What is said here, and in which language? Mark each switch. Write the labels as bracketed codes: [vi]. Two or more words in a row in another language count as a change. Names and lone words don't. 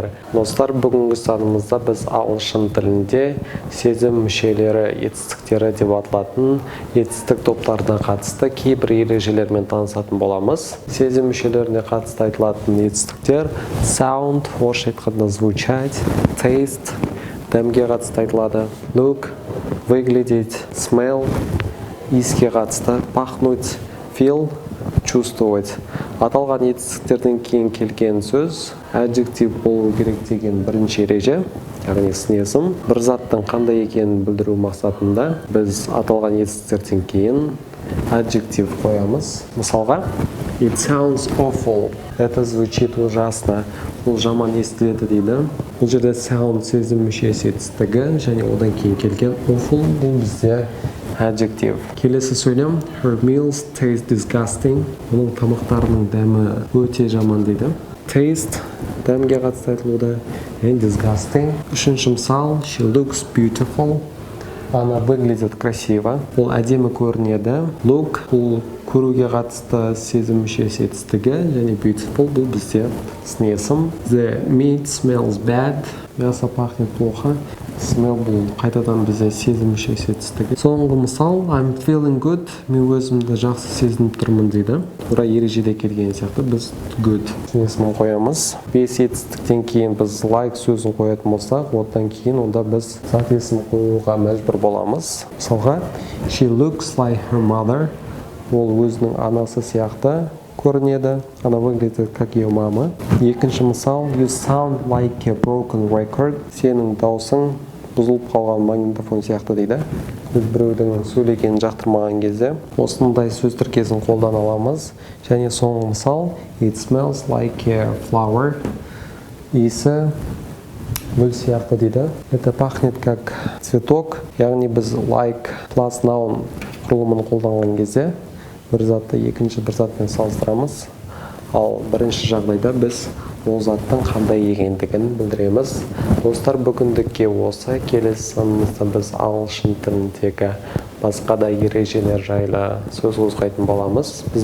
[kk] Достар, бүгінгі санымызда біз ағылшын тілінде сезім мүшелері етістіктері деп аталатын етістік топтарына қатысты кейбір ережелермен танысатын боламыз. Сезім мүшелеріне қатысты айтылатын етістіктер sound, орысша айтқанда звучать, taste, дәмге қатысты айтылады, [en] look, выглядеть, smell, [kk] иіске қатысты, пахнуть, feel, чувствовать. Аталған етістіктерден кейін келген сөз adjective болу керек деген бірінші ереже, яғни сын-есім. Бір заттың қандай екенін білдіру мақсатында біз аталған етістіктерден кейін adjective қоямыз. Мысалға, [en] it sounds awful. [ru] Это звучит ужасно. [kk] Бұл жаман естіледі дейді. Бұл жерде sound сезім мүшесі етістігі және одан кейін келген awful бұл бізде adjective. Келесі сөйлем [en] her meals taste disgusting. [kk] Оның тамақтарының дәмі өте жаман дейді. Taste дәмге қатысты айтылуда [en] and disgusting. [kk] Үшінші мысал [en] she looks beautiful. [ru] Она выглядит красиво. [kk] Ол әдемі көрінеді. Look бұл көруге қатысты сезім мүшесі етістігі және beautiful бұл бізде сын-есім. [en] The meat smells bad. [ru] Мясо пахнет плохо. [kk] Smell бұл қайтадан бізде сезім мүшесі етістігі. Соңғы мысал [en] I'm feeling good. [kk] Мен өзімді жақсы сезініп тұрмын дейді. Тура ережеде келген сияқты біз good сын-есімін қоямыз. Бес етістіктен кейін біз like сөзін қоятын болсақ, одан кейін онда біз зат есім қоюға мәжбүр боламыз. Мысалға [en] she looks like her mother. [kk] Ол өзінің анасы сияқты көрінеді. [ru] Она выглядит как ее мама. [kk] Екінші мысал [en] you sound like a broken record. [kk] Сенің даусың бұзылып қалған магнитофон сияқты дейді. Біз біреудің сөйлегенін жақтырмаған кезде осындай сөз тіркесін қолдана аламыз. Және соңғы мысал [en] it smells like a flower. [kk] Иісі гүл сияқты дейді. [ru] Это пахнет как цветок. [kk] Яғни біз [en] like plus noun [kk] құрылымын қолданған кезде бір затты екінші бір затпен салыстырамыз. Ал бірінші жағдайда біз ол заттың қандай екендігін білдіреміз. Достар, бүгіндікке осы. Келесі санымызда біз ағылшын тіліндегі басқа да ережелер жайлы сөз қозғайтын боламыз.